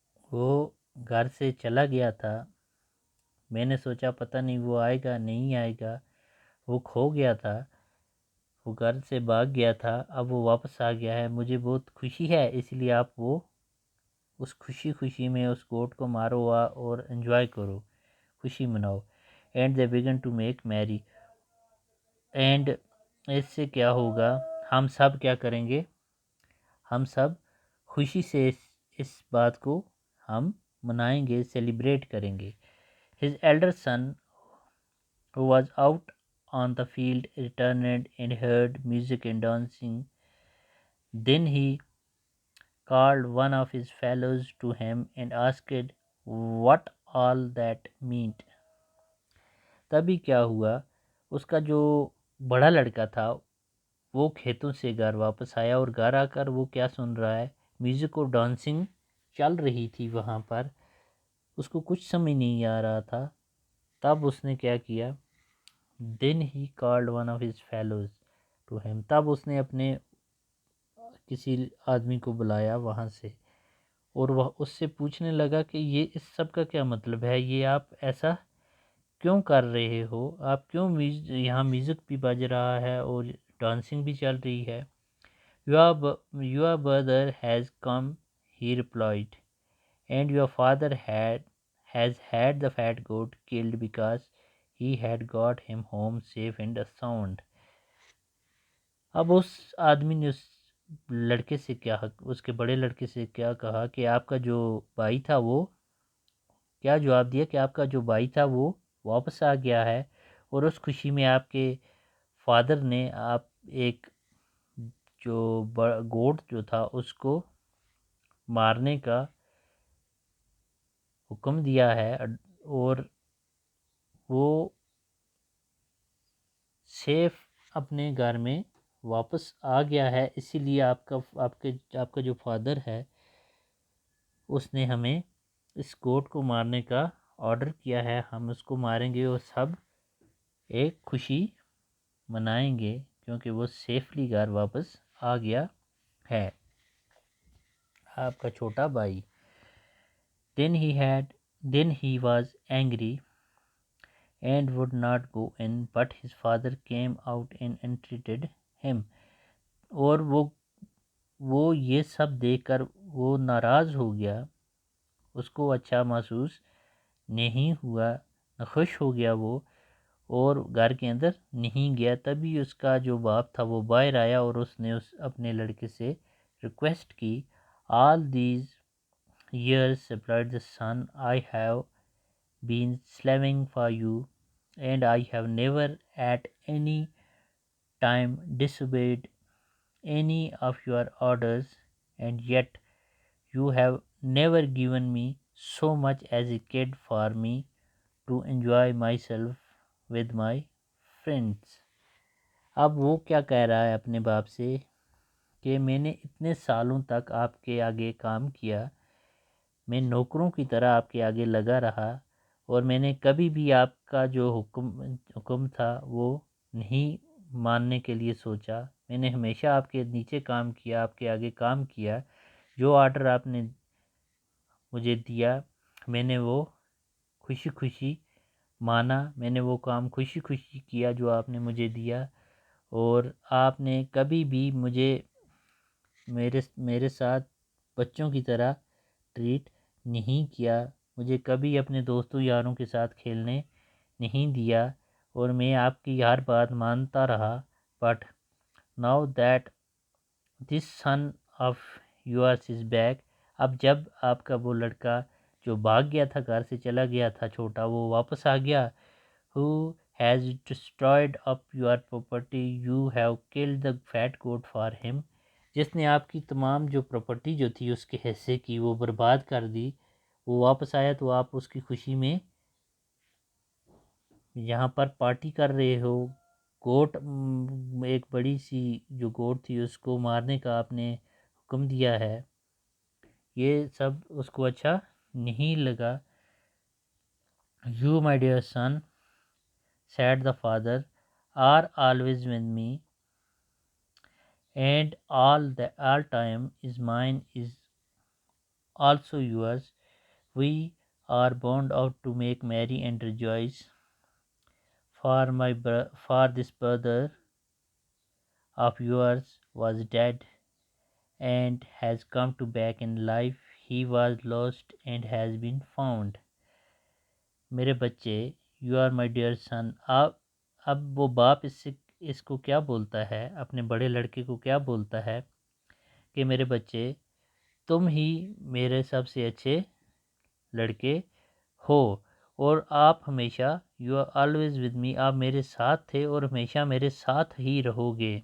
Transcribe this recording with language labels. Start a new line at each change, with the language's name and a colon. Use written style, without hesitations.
Urdu: وہ گھر سے چلا گیا تھا، میں نے سوچا پتہ نہیں وہ آئے گا نہیں آئے گا، وہ کھو گیا تھا، وہ گھر سے بھاگ گیا تھا، اب وہ واپس آ گیا ہے، مجھے بہت خوشی ہے، اس لیے آپ وہ اس خوشی میں اس گوٹ کو مارو اور انجوائے کرو، خوشی مناؤ.
English: And they began to make merry.
Urdu: اینڈ اس سے کیا ہوگا، ہم سب کیا کریں گے، ہم سب خوشی سے اس بات کو ہم منائیں گے، سیلیبریٹ کریں گے.
English: His elder son, who was out on the field, returned and heard music and dancing. Then he called one of his fellows to him and asked what all that meant.
Urdu: تبھی کیا ہوا، اس کا جو بڑا لڑکا تھا وہ کھیتوں سے گھر واپس آیا، اور گھر آ کر وہ کیا سن رہا ہے، میوزک اور ڈانسنگ چل رہی تھی وہاں پر، اس کو کچھ سمجھ نہیں آ رہا تھا. تب اس نے کیا کیا،
English: then he called one of his fellows to him.
Urdu: تب اس نے اپنے کسی آدمی کو بلایا وہاں سے، اور وہ اس سے پوچھنے لگا کہ یہ اس سب کا کیا مطلب ہے، یہ آپ ایسا کیوں کر رہے ہو، آپ کیوں یہاں میوزک بھی بج رہا ہے اور ڈانسنگ بھی چل رہی ہے.
English: Your brother has come, he replied, and your father has had the fat goat killed because he had got him home safe and sound.
Urdu: اب اس آدمی نے اس لڑکے سے اس کے بڑے لڑکے سے کیا کہا کہ آپ کا جو بھائی تھا وہ کیا جواب دیا کہ آپ کا جو بھائی تھا وہ واپس آ گیا ہے، اور اس خوشی میں آپ کے فادر نے آپ ایک جو گوٹ جو تھا اس کو مارنے کا حکم دیا ہے، اور وہ سیف اپنے گھر میں واپس آ گیا ہے. اسی لیے آپ کا جو فادر ہے اس نے ہمیں اس گوٹ کو مارنے کا آرڈر کیا ہے، ہم اس کو ماریں گے اور سب ایک خوشی منائیں گے کیونکہ وہ سیفلی گھر واپس آ گیا ہے، آپ کا چھوٹا بھائی.
English: Then he was angry and would not go in, but his father came out and entreated him.
Urdu: اور وہ یہ سب دیکھ کر وہ ناراض ہو گیا، اس کو اچھا محسوس نہیں ہوا، خوش ہو گیا وہ، اور گھر کے اندر نہیں گیا. تبھی اس کا جو باپ تھا وہ باہر آیا اور اس نے اپنے لڑکے سے ریکویسٹ کی.
English: All these years, replied the son, I have been slaving for you, and I have never at any time disobeyed any of your orders, and yet you have never given me so much as a kid for me to enjoy myself with my friends.
Urdu: اب وہ کیا کہہ رہا ہے اپنے باپ سے کہ میں نے اتنے سالوں تک آپ کے آگے کام کیا، میں نوکروں کی طرح آپ کے آگے لگا رہا، اور میں نے کبھی بھی آپ کا جو حکم تھا وہ نہیں ماننے کے لیے سوچا. میں نے ہمیشہ آپ کے نیچے کام کیا، آپ کے آگے کام کیا، جو آرڈر آپ نے مجھے دیا میں نے وہ خوشی خوشی مانا، میں نے وہ کام خوشی خوشی کیا جو آپ نے مجھے دیا، اور آپ نے کبھی بھی مجھے میرے ساتھ بچوں کی طرح ٹریٹ نہیں کیا، مجھے کبھی اپنے دوستوں یاروں کے ساتھ کھیلنے نہیں دیا، اور میں آپ کی ہر بات مانتا رہا.
English: But now that this son of yours is back.
Urdu: اب جب آپ کا وہ لڑکا جو بھاگ گیا تھا، گھر سے چلا گیا تھا چھوٹا، وہ واپس آ گیا.
English: who has destroyed up your property, you have killed the fat goat for him.
Urdu: جس نے آپ کی تمام جو پراپرٹی جو تھی اس کے حصے کی وہ برباد کر دی، وہ واپس آیا تو آپ اس کی خوشی میں یہاں پر پارٹی کر رہے ہو. گوٹ ایک بڑی سی جو گوٹ تھی اس کو مارنے کا آپ نے حکم دیا ہے. یہ سب اس کو اچھا نہیں لگا.
English: You, my dear son, said the father, are always with me, and all time is mine is also yours. We are bound out to make merry and rejoice. For this brother of yours was dead and has come to back in life. He was lost and has been found.
Urdu: میرے بچے،
English: You are my dear son.
Urdu: اب وہ باپ اس کو کیا بولتا ہے، اپنے بڑے لڑکے کو کیا بولتا ہے کہ میرے بچے، تم ہی میرے سب سے اچھے لڑکے ہو، اور آپ ہمیشہ،
English: you are always with me,
Urdu: آپ میرے ساتھ تھے اور ہمیشہ میرے ساتھ ہی رہو گے.